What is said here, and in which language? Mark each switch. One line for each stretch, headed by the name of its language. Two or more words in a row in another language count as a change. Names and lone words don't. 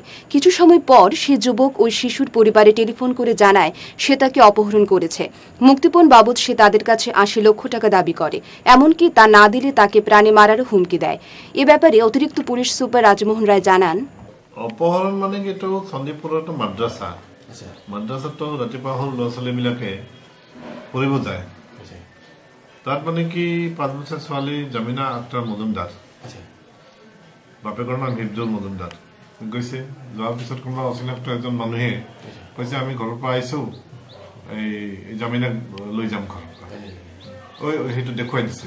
Bangla: কিছু সময় পর সে যুবক ওই শিশুর পরিবারে টেলিফোন করে জানায় সে তাকে অপহরণ করেছে। মুক্তিপণ বাবদ সে তাদের কাছে 80 লক্ষ টাকা দাবি করে, এমনকি তা না দিলে তাকে প্রাণে মারারও হুমকি দেয়। এ ব্যাপারে অতিরিক্ত পুলিশ সুপার রাজমোহন রায় জানান,
Assamese: অপহরণ মানে কি এইটো চণ্ডীপুৰৰ এটা মাদ্ৰাছা। মাদ্ৰাছাতো ৰাতিপুৱা সৰু ল'ৰা ছোৱালীবিলাকে পঢ়িব যায়। তাত মানে কি 5 বছৰ ছোৱালী জামিনা আক্তাৰ মজুমদাৰ, বাপেকৰ নাম হিফজুল মজুমদাৰ, গৈছে। যোৱাৰ পিছত কোনোবা অচিনাক্ত এজন মানুহে কৈছে আমি ঘৰৰ পৰা আহিছোঁ, এই জামিনাক লৈ যাম ঘৰৰ পৰা, সেইটো দেখুৱাই দিছে।